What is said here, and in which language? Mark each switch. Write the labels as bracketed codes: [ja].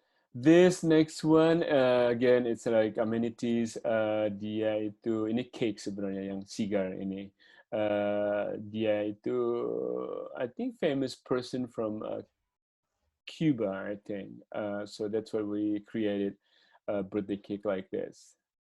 [en] This next one, again, it's like amenities. [id] Dia itu, ini cake sebenarnya, yang cigar ini. Dia itu, [en] I think, famous person from Cuba, I think. So that's why we created birthday cake like this.